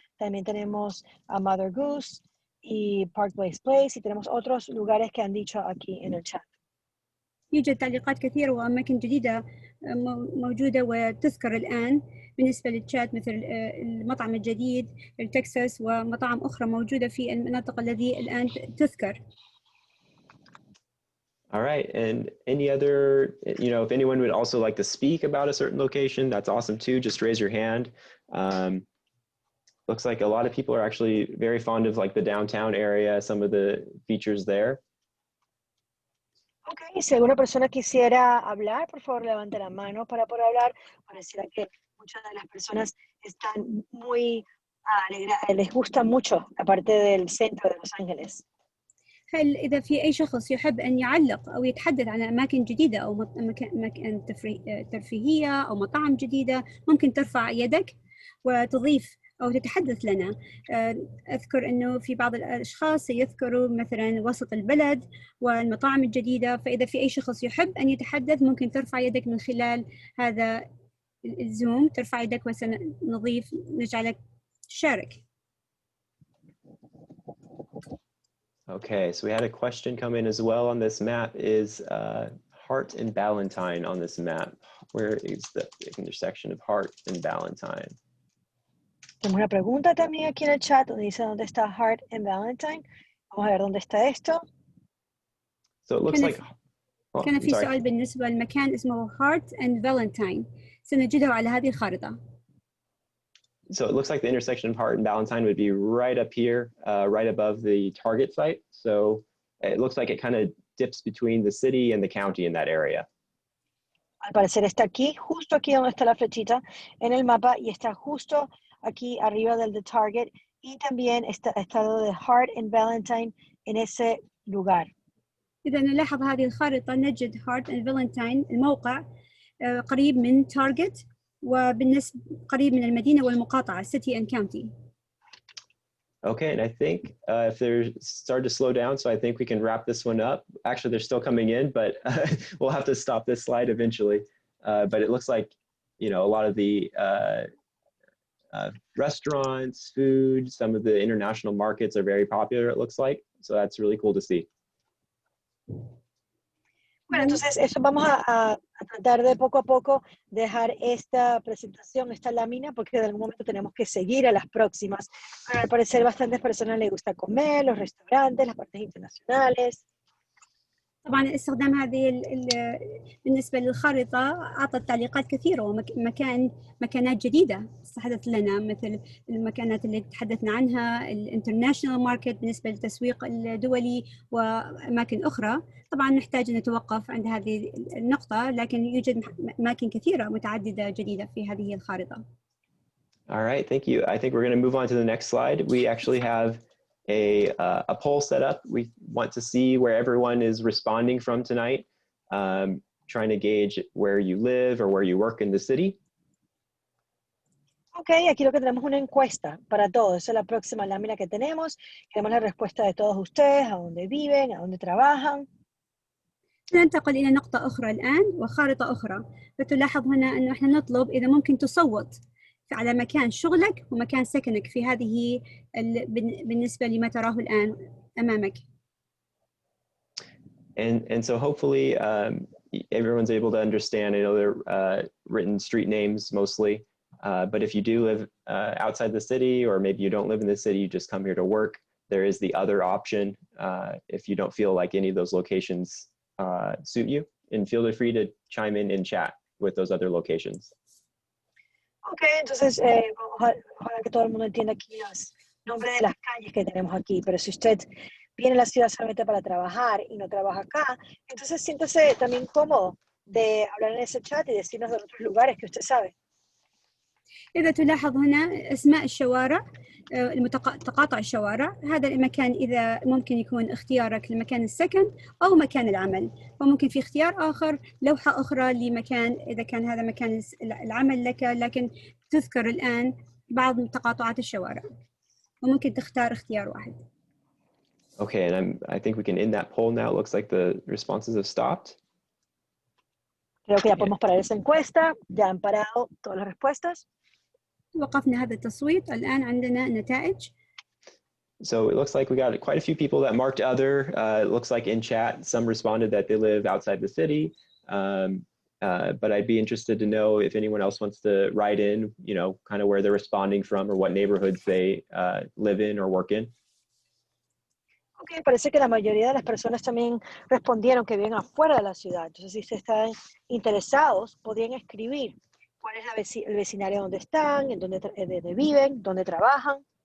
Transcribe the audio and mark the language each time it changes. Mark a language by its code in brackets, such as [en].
[es] También tenemos a Mother Goose y Parkway's Place, y tenemos otros lugares que han dicho aquí en el chat. [ar] يوجد تعليقات كثيرة وأماكن جديدة موجودة وتذكر الآن بالنسبة للشات، مثل المطعم الجديد التكساس ومطاعم أخرى موجودة في المناطق التي الآن تذكر. [en] All right, and any other, if anyone would also like to speak about a certain location, that's awesome too. Just raise your hand. Looks like a lot of people are actually very fond of like the downtown area, some of the features there. [es] Ok, si alguna persona quisiera hablar, por favor levante la mano para poder hablar. Pareciera que muchas de las personas están muy les gusta mucho la parte del centro de Los Ángeles. [ar] هل إذا في أي شخص يحب أن يعلق أو يتحدث عن أماكن جديدة أو مكان ترفيهية أو مطاعم جديدة، ممكن ترفع يدك وتضيف أو تتحدث لنا. أذكر أنه في بعض الأشخاص سيذكروا مثلا وسط البلد والمطاعم الجديدة، فإذا في أي شخص يحب أن يتحدث ممكن ترفع يدك من خلال هذا الزوم، ترفع يدك وسنضيف نجعلك تشارك. [en] Okay, so we had a question come in as well on this map. Is Hart and Ballantyne on this map? Where is the intersection of Hart and Ballantyne? [es] Tenemos una pregunta también aquí en el chat donde dice dónde está Hart and Ballantyne. Vamos a ver dónde está esto. [en] So it looks like [ar] كان في سؤال بالنسبة للمكان اسمه Hart and Valentine، سنجده على هذه الخارطة. [en] So it looks like the intersection of Hart and Ballantyne would be right up here, right above the target site. So it looks like it kind of dips between the city and the county in that area. [es] Al parecer está aquí, justo aquí donde está la flechita en el mapa, y está justo aquí arriba del The Target y también está estado de Hart and Valentine en ese lugar. [ar] إذا نلاحظ هذه الخارطة نجد هارت أند فالنتاين الموقع قريب من تارجت وبالنسبة قريب من المدينة والمقاطعة [en] City and County. Okay, and I think if they're starting to slow down, so I think we can wrap this one up. Actually, they're still coming in, but we'll have to stop this slide eventually. But it looks like, you know, a lot of the restaurants, food, some of the international markets are very popular, it looks like. So that's really cool to see. [es] Bueno, entonces eso vamos a tratar de poco a poco dejar esta presentación, esta lámina, porque de algún momento tenemos que seguir a las próximas. Pero al parecer bastantes personas les gusta comer, los restaurantes, las partes internacionales. [ar] طبعا استخدام هذه بالنسبة للخارطة أعطت تعليقات كثيرة ومكانات جديدة استحدثت لنا مثل المكانات اللي تحدثنا عنها الانترناشنال ماركت بالنسبة للتسويق الدولي وأماكن أخرى. طبعا نحتاج أن نتوقف عند هذه النقطة لكن يوجد أماكن كثيرة متعددة جديدة في هذه الخارطة. [en] All right, thank you. I think we're going to move on to the next slide. We actually have a poll set up. We want to see where everyone is responding from tonight, trying to gauge where you live or where you work in the city. [es] Ok, aquí lo que tenemos es una encuesta para todos. Esa es la próxima lámina que tenemos. Queremos la respuesta de todos ustedes, a dónde viven, a dónde trabajan. [ar] ننتقل إلى نقطة أخرى الآن وخارطة أخرى. فتلاحظ هنا أنه إحنا نطلب إذا ممكن تصوت على مكان شغلك ومكان سكنك في هذه بالنسبة لما تراه الآن أمامك. [en] And so hopefully everyone's able to understand. I know they're written street names mostly, but if you do live outside the city or maybe you don't live in the city, you just come here to work, there is the other option if you don't feel like any of those locations suit you, and feel free to chime in chat with those other locations. [es] Ok, entonces ojalá que todo el mundo entienda aquí los nombres de las calles que tenemos aquí, pero si usted viene a la ciudad solamente para trabajar y no trabaja acá, entonces siéntase también cómodo de hablar en ese chat y decirnos de otros lugares que usted sabe. [ar] إذا تلاحظ هنا أسماء الشوارع تقاطع الشوارع، هذا المكان إذا ممكن يكون اختيارك لمكان السكن أو مكان العمل، وممكن في اختيار آخر لوحة أخرى لمكان إذا كان هذا مكان العمل لك، لكن تذكر الآن بعض تقاطعات الشوارع وممكن تختار اختيار واحد. [en] Okay, and I think we can end that poll now. It looks like the responses have stopped. [es] Creo que ya podemos parar esa encuesta, ya han parado todas las respuestas. [ar] وقفنا هذا التصويت، الآن عندنا نتائج. [en] So it looks like we got quite a few people that marked other. It looks like in chat, some responded that they live outside the city. But I'd be interested to know if anyone else wants to write in, you know, kind of where they're responding from or what neighborhoods they live in or work in. [es] Ok, parece que la mayoría de las personas también respondieron que viven afuera de la ciudad. Entonces, si ustedes están interesados, podrían escribir cuál es el vecindario donde están, en donde viven, donde trabajan.